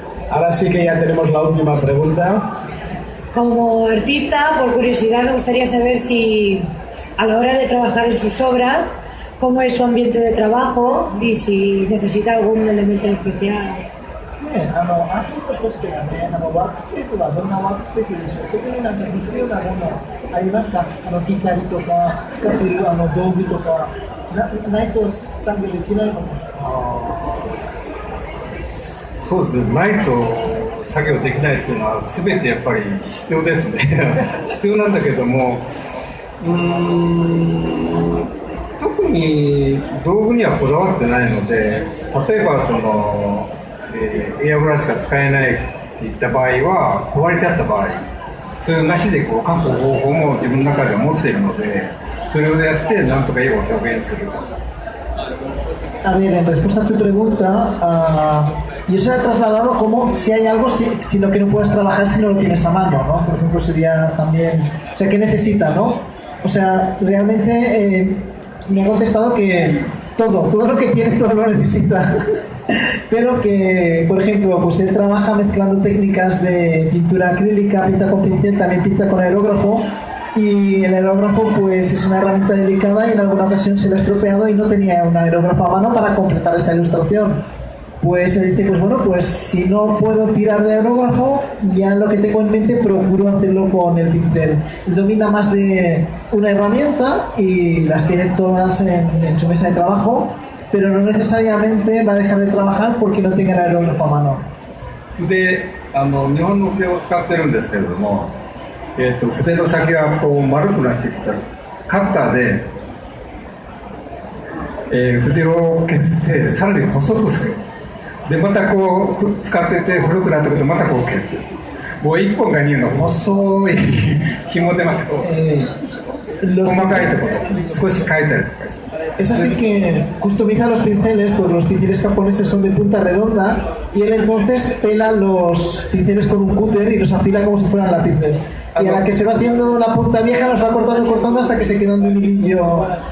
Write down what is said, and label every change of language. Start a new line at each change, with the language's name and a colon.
Spanish: Ahora sí que ya tenemos la última pregunta. Como artista, por curiosidad, me gustaría saber si a la hora de trabajar en sus obras, cómo es su ambiente de trabajo y si necesita algún elemento especial.
Japanese: アーティストとしてはね、ワークスペースはどんなワークスペースでしょう。特になんか必要なものありますか。機材とか使っている道具とかないと作業できないの。そうですね。ないと作業できないっていうのは全てやっぱり必要ですね。必要なんだけども、特に道具にはこだわってないので、例えばそのエアブラシが使えないっていった場合は、壊れちゃった場合、それをなしでこう描く方法も自分の中では持っているので、それをやってなんとか絵を表現すると。
Spanish: A ver, en respuesta a tu pregunta, yo se la he trasladado como si hay algo, sino que no puedes trabajar si no lo tienes a mano, ¿no? Por ejemplo, sería también, o sea, ¿qué necesita, no? O sea, realmente me ha contestado que todo lo que tiene, todo lo necesita. Pero que, por ejemplo, pues él trabaja mezclando técnicas de pintura acrílica, pinta con pincel, también pinta con aerógrafo, y el aerógrafo pues es una herramienta delicada y en alguna ocasión se le ha estropeado y no tenía un aerógrafo a mano para completar esa ilustración. Pues él dice, pues bueno, pues si no puedo tirar de aerógrafo, ya lo que tengo en mente procuro hacerlo con el pincel. Él domina más de una herramienta y las tiene todas en su mesa de trabajo, pero no necesariamente va a dejar de trabajar porque no tenga el aerógrafo a mano.
Japanese: 筆、日本の筆を使ってるんですけれども、筆の先がこう丸くなってきたらカッターで、筆を削ってさらに細くする。でまたこう使ってて古くなってくるとまたこう削ってもう1本が2本の細い紐でまたこう細かいところ少し変えたりとかして。
Spanish: Eso sí que customiza los pinceles, pues los pinceles japoneses son de punta redonda y él entonces pela los pinceles con un cúter y los afila como si fueran lápices. Y a la que se va haciendo la punta vieja los va cortando hasta que se quedan de un hilillo.